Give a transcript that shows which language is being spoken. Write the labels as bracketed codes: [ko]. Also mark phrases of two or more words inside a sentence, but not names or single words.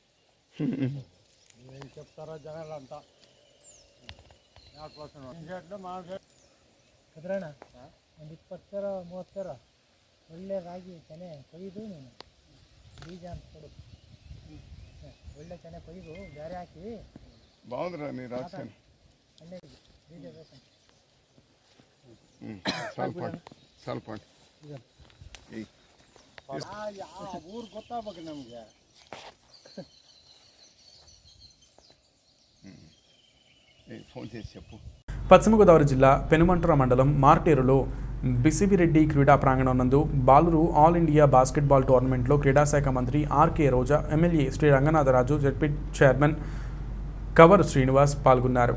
[te] ఏం చెప్తారో జనాలు అంతా. [kn] ಕದ್ರಣ್ಣ ಒಂದು 20-30 ಒಳ್ಳೆ ರಾಗಿ ತೆನೆ ಕೊಯ್ದು ನೀನು ಬೀಜ ಅಂತ ಕೊಡು, ಒಳ್ಳೆ ತೆನೆ ಕೊಯ್ದು ಬೇರೆ ಹಾಕಿ [te] బాగుందిరా నీ రాజధాని. [kn] ಬೀಜ ಬೇಕು. సాల్పాండ్ ఊరు ಗೊತ್ತಾಗಬೇಕು ನಮಗೆ. [te] ఫోన్ చేసి చెప్పు. పశ్చిమ గోదావరి జిల్లా పెనుమంట్ర మండలం మార్టేరులో బిసివిరెడ్డి క్రీడా ప్రాంగణం నందు బాలురు ఆల్ ఇండియా బాస్కెట్బాల్ టోర్నమెంట్లో క్రీడాశాఖ మంత్రి ఆర్కే రోజా, ఎమ్మెల్యే శ్రీ రంగనాథరాజు, [en] ZP chairman [te] కవర్ శ్రీనివాస్ పాల్గొన్నారు.